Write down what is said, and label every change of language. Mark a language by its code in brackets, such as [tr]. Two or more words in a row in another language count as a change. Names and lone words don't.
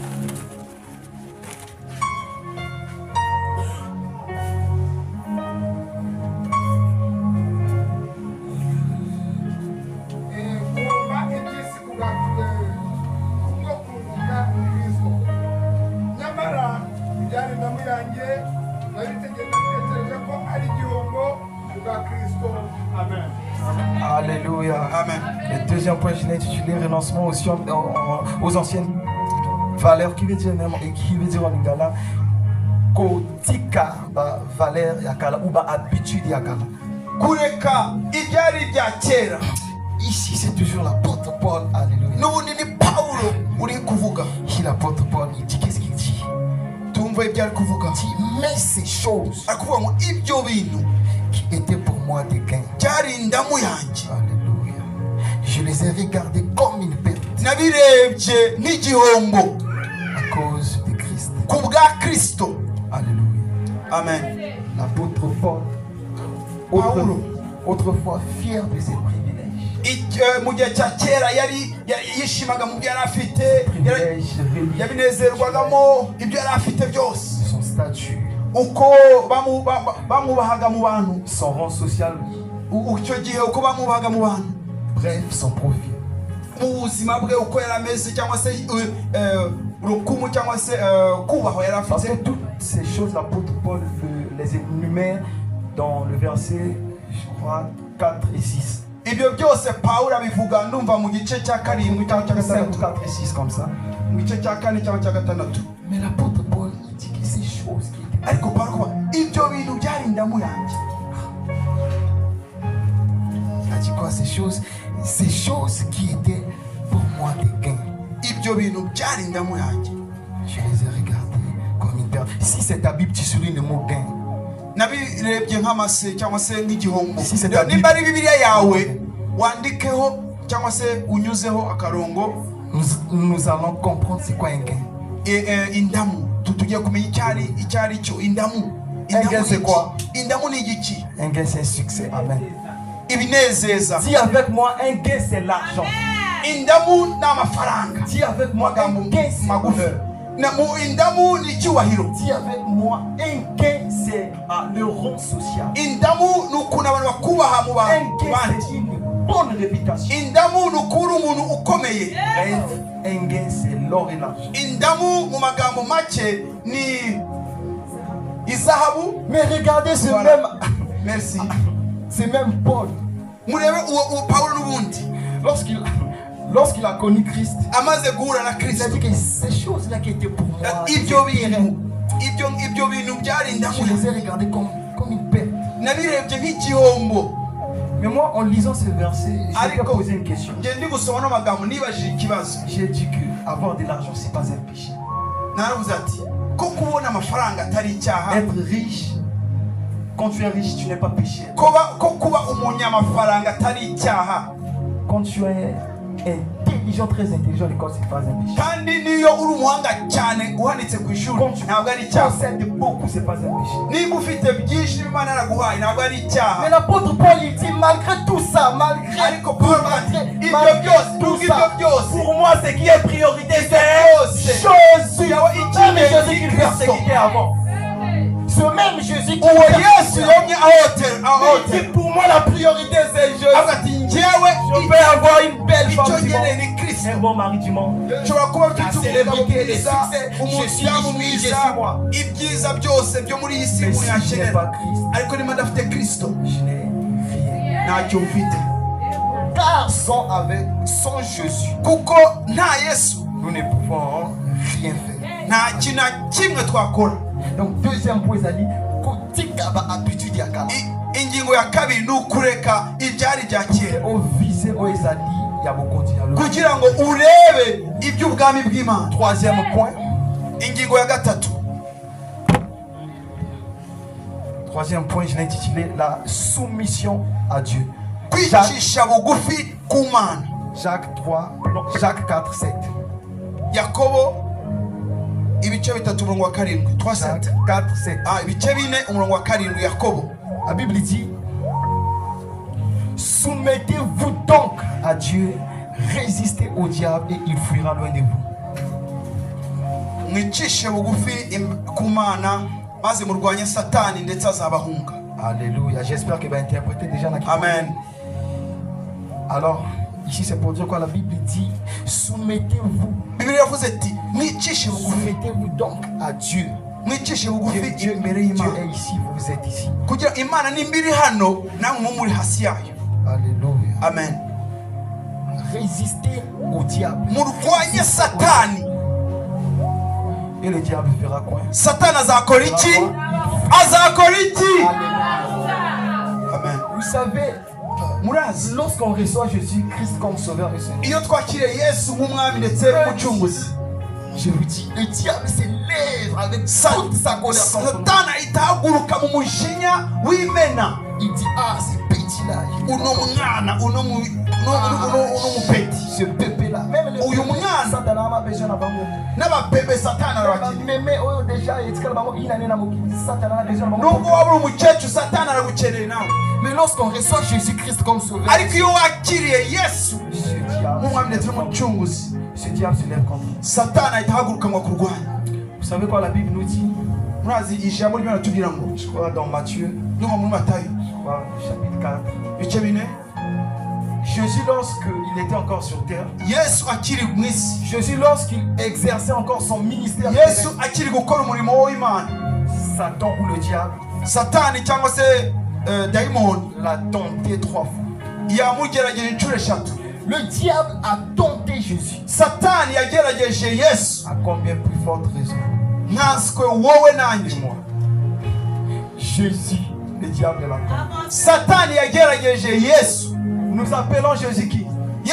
[rw] ngomba iby'isi kubwo kunguka Kristo. Nyamara ibyari ndamu yanjye nabitekereje ko ari igihombo kubwa Kristo. Amen. Alléluia. Amen. [fr] Le deuxième point, je l'ai intitulé renoncement aux anciennes valeurs, qui veut dire en lingala [ln] kotika ba valeur yakala ou ba habitude yakala. [rw] Kureka ibyari ibya kera. [fr] Ici c'est toujours l'apôtre Paul. Alléluia. [rw] N'ubundi ni Paulo uri kuvuga. [fr] Ici l'apôtre Paul, il dit, qu'est-ce qu'il dit? [rw] Tumva ibyo ari kuvuga. [fr] Il dit, mais ces choses [rw] Akuvuga ngo ibyo bintu [fr] qui étaient pour moi des gains. [rw] byari indamu yanjye, Alléluia. [fr] Je les ai regardés comme une perte [rw] nabirebye nk'igihombo [fr] à cause de Christ. [rw] ku bwa Kristo. Alléluia. Amen. [fr] L'apôtre Paul, autrefois fier de ses privilèges. [rw] Mu gihe cya kera yari yishimaga mu byo yari afite, [fr] Privilèges religieux, [rw] yabinezerwagamo ibyo yari afite byose, [fr] son statut, [rw] uko bamubahaga mu bantu, [fr] son rang social, [rw] icyo gihe uko bamubahaga mu bantu, [fr] bref, son profil. [rw] mu buzima bwe uko yari ameze, cyangwa se urukumu cyangwa se kubahwa yari [fr] Parce que [rw] afite. [fr] toutes ces choses, l'apôtre Paul les énumère dans le verset, je crois, 4 et 6. [rw] Ibyo byose Pawulo abivuga ndumva mu gice cya karindwi cyangwa cya 5, gatandatu, [fr] 4 et 6 comme ça. [rw] mu gice cya kane cyangwa cya gatandatu. [fr] Mais l'apôtre Paul, il dit que ces choses qui étaient... [rw] Ariko Pawulo kuba ibyo bintu byari indamu yanjye. [fr] Il a dit quoi ces choses? Ces choses qui étaient pour moi des gains. [rw] ibyo bintu byari indamu yanjye. [fr] Je les ai regardés comme une perle. Si c'est ta Bible, tu soulignes le mot gain. [rw] Nabirebye nk'amase cyangwa se nk'igihombo. [fr] Si c'est ta [rw] Nimba ari [fr] Bible, [rw] Bibiliya yawe wandikeho cyangwa se unyuzeho akarongo. [fr] nous allons comprendre c'est quoi un gain. [rw] Indamu tugiye kumenya icyari cyo indamu. [fr] Un gain c'est quoi? [rw] Indamu ni igiki? [fr] Un gain c'est un succès. Amen. [rw] Ibinezeza. [fr] Dis avec moi, un gain c'est l'argent. [rw] Indamu n'amafaranga. [fr] Dis avec moi, un gain c'est l'honneur. [rw] Indamu ni icyubahiro. [fr] Dis avec moi, un gain c'est le rang social. [rw] Indamu ni ukuntu abantu bakubaha mu [fr] Un [rw] bantu [fr] gain [rw] bandi. [fr] c'est une bonne réputation. [rw] Indamu ni ukuri umuntu ukomeye. [fr] Un gain c'est l'or et l'argent. [rw] Indamu mu magambo make ni izahabu. [fr] Mais regardez ce Voilà. même, Merci. c'est même Paul. [rw] Murebe uwo Pawulo n'ubundi [fr] Lorsqu'il a connu Christ, [rw] amaze guhura na [fr] il a [rw] Kristo. [fr] dit que ces choses-là qui étaient pour moi, [rw] Ibyo bintu byari indamu. [fr] je les ai regardées comme une perte. [rw] Nabirebye nk'igihombo. [fr] Mais moi, en lisant ce verset, je Allez, vais go. poser une question. [rw] Ngiye ndi gusoma no magambo nibajije ikibazo. [fr] J'ai dit que avoir de l'argent, c'est pas un péché. [rw] Naravuze ati ko kubona amafaranga atari icyaha. [fr] Être riche, quand tu es riche, tu n'es pas péché. [rw] Ko kuba umunyamafaranga atari icyaha. [fr] Quand tu es intelligent, très intelligent à l'école, c'est pas un péché. [rw] Kandi niyo uri umuhanga cyane uhanitse ku ishuri [fr] Quand tu [rw] ntabwo ari icyaha. [fr] possèdes beaucoup, c'est pas un péché. [rw] Niba ufite byinshi Imana yaraguhaye ntabwo ari [fr] Mais [rw] icyaha. [fr] l'apôtre Paul, il dit, malgré tout ça, malgré [rw] Ariko Paul ati ibyo [fr] malgré [rw] byose [fr] tout [rw] ibyo [fr] ça, [rw] byose [fr] pour moi, ce qui est priorité, c'est [rw] byose [fr] Jésus. [rw] yawe [fr] Même Jésus qui [rw] Kristo. [fr] persécutait avant. Ce même Jésus qui [rw] uwo Yesu [fr] persécutait [rw] yomye [fr] il [rw] ahote [fr] dit, pour moi, la priorité, c'est Jésus. [rw] avuga ati njyewe [fr] Je peux avoir une belle [rw] icyo [fr] femme du [rw] nkeneye [fr] monde, [rw] ni Kristo. [fr] un bon mari du monde. [rw] Nshobora kuba mfite [fr] La [rw] umugabo [fr] célébrité, les [rw] mwiza [fr] succès, je suis [rw] umudamu [fr] riche, [rw] mwiza [fr] je suis moi. [rw] ibyiza byose byo muri iyi si [fr] Mais [rw] umuntu [fr] si je n'ai [rw] yakenera [fr] pas Christ, [rw] ariko niba ndafite Kristo [fr] je n'ai rien. [rw] ntacyo mfite [fr] Car sans Jésus, [rw] kuko nta Yesu [fr] nous ne pouvons rien faire. [rw] nta kintu na kimwe twakora. [fr] Donc, deuxième point, il a dit, [ln] kotika ba habitude ya kala. [rw] Ingingo ya kabiri ni ukureka ibyari bya kera [ln] Au visé, au ezali, ya bokonzi ya lo. [rw] kugira ngo urebe iby'ubwami bw'Imana. [fr] Troisième point. [rw] Ingingo ya gatatu, [fr] Troisième point, je l'ai intitulé la soumission à Dieu. [rw] kwicisha bugufi ku Mana. [fr] Jacques 3, non, Jacques 4, 7. [rw] Yakobo ibice bitatu umurongo wa karindwi. [fr] Jacques 4, 7. [rw] Ibice bine umurongo wa karindwi. Yakobo [fr] La Bible dit, soumettez-vous donc à Dieu, résistez au diable et il fuira loin de vous. [rw] mwicishe bugufi ku Mana maze murwanye Satani ndetse azabahunga. Alléluia. [fr] J'espère qu'il va interpréter déjà la question. Amen. Alors, ici c'est pour dire quoi la Bible dit, soumettez-vous. [rw] Bibiliya yavuze ati mwicishe bugufi, [fr] Soumettez-vous donc à Dieu. [rw] mwicishe bugufi [fr] Dieu [rw] imbere [fr] est [rw] y'Imana [fr] ici, vous êtes ici. [rw] kugira Imana nimba iri hano namwe muri hasi yayo. Alléluia. Amen. [fr] Résistez au diable. [rw] Murwanye Satani. [fr] Et le diable fera quoi? [rw] Satani azakora iki? Azakora iki? Amen. [fr] Vous savez, [rw] Murazi [fr] lorsqu'on reçoit Jésus-Christ comme sauveur et Seigneur, [rw] iyo twakiriye Yesu nk'umwami ndetse n'umucunguzi, [fr] je vous dis, le diable s'élève avec toute sa colère. [rw] Satani ahita ahaguruka mu mujinya w'imena. [fr] Il dit, ah, ce petit-là, [rw] Uno mwana uno mupeti, [fr] ce bébé-là, même le [rw] uyu mwana [fr] Satan a besoin d'avoir [rw] n'ababebe Satani arabakeneye. [fr] mais déjà, il Satan a besoin [rw] Nubwo waba uri umukecuru Satani aragukeneye nawe. [fr] Mais lorsqu'on reçoit Jésus-Christ comme sauveur, [rw] Ariko iyo wakiriye Yesu [fr] ce [rw] nk'umwami ndetse n'umucunguzi, [fr] diable se lève contre nous. [rw] Satani ahita ahaguruka ngo akurwanye. [fr] Vous savez quoi la Bible nous dit? [rw] Murazi ijambo ry'Imana tugira ngo [fr] Je crois dans Matthieu, [rw] numa muri Matayo [fr] je crois, chapitre 4. [rw] ibice bine, [fr] Jésus, lorsqu'il était encore sur terre, [rw] Yesu akiri mu isi, [fr] Jésus, lorsqu'il exerçait encore son ministère, [rw] Yesu akiri gukora umurimo w'Imana, [fr] Satan ou le diable [rw] Satani cyangwa se dayimoni [fr] l'a tenté 3 fois. [rw] yamugerageje inshuro eshatu. [fr] Le diable a tenté Jésus. [rw] Satani yagerageje Yesu [fr] À combien plus forte raison? [rw] nkanswe wowe nanjye. [fr] Moi. Jésus, le diable l'a tenté. [rw] Satani yagerageje Yesu. [fr] Nous appelons Jésus qui?